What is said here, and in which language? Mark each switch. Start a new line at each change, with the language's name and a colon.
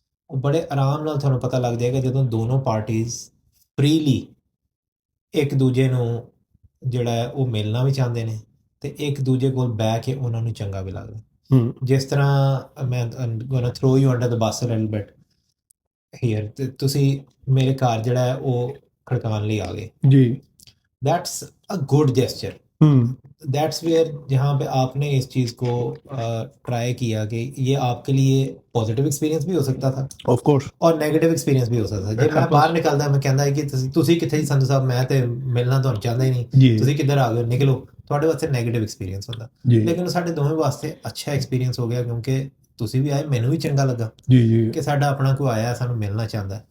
Punjabi: ਉਹ ਬੜੇ ਆਰਾਮ ਨਾਲ ਤੁਹਾਨੂੰ ਪਤਾ ਲੱਗ ਜਾਏਗਾ ਜਦੋਂ ਦੋਨੋਂ ਪਾਰਟੀਜ਼ ਫ੍ਰੀਲੀ ਇੱਕ ਦੂਜੇ ਨੂੰ ਜਿਹੜਾ ਹੈ ਉਹ ਮਿਲਣਾ ਵੀ ਚਾਹੁੰਦੇ ਨੇ ਤੇ ਇੱਕ ਦੂਜੇ ਕੋਲ ਬਹਿ ਕੇ ਉਹਨਾਂ ਨੂੰ ਚੰਗਾ ਵੀ ਲੱਗਦਾ। ਜਿਸ ਤਰ੍ਹਾਂ ਮੈਂ
English: gonna throw you under the bus a little bit here,
Punjabi: ਤੇ ਤੁਸੀਂ ਮੇਰੇ ਘਰ ਜਿਹੜਾ ਹੈ ਉਹ ਖੜਕਾਉਣ ਲਈ ਆ
Hindi: गए जी
English: That's a good gesture. That's where
Hindi: जहाँ पे आपने इस चीज़ को ट्राई किया कि ये आपके लिए पॉजिटिव एक्सपीरियंस भी हो सकता था
English: of course
Hindi: और नेगेटिव एक्सपीरियंस भी हो सकता था।
Punjabi: ਜੇ ਮੈਂ ਬਾਹਰ ਨਿਕਲਦਾ ਮੈਂ ਕਹਿੰਦਾ ਕਿ ਤੁਸੀਂ ਕਿੱਥੇ ਜੀ ਸੰਧੂ ਸਾਹਿਬ, ਮੈਂ ਤੇ ਮਿਲਣਾ ਤੁਹਾਨੂੰ ਚਾਹੁੰਦਾ ਹੀ ਨਹੀਂ, ਜੀ ਤੁਸੀਂ ਕਿੱਧਰ ਆ ਗਏ ਹੋ, ਨਿਕਲੋ। ਤੁਹਾਡੇ ਵਾਸਤੇ ਨੈਗੇਟਿਵ ਐਕਸਪੀਰੀਅੰਸ ਹੁੰਦਾ, ਜੀ ਲੇਕਿਨ ਸਾਡੇ ਦੋਵੇਂ ਵਾਸਤੇ ਅੱਛਾ ਐਕਸਪੀਰੀਅੰਸ ਹੋ ਗਿਆ ਕਿਉਂਕਿ ਤੁਸੀਂ ਵੀ ਆਏ, ਮੈਨੂੰ ਵੀ ਚੰਗਾ ਲੱਗਾ
Hindi: जी जी
Punjabi: ਕਿ ਸਾਡਾ ਆਪਣਾ ਕੋਈ ਆਇਆ ਸਾਨੂੰ ਮਿਲਣਾ ਚਾਹੁੰਦਾ।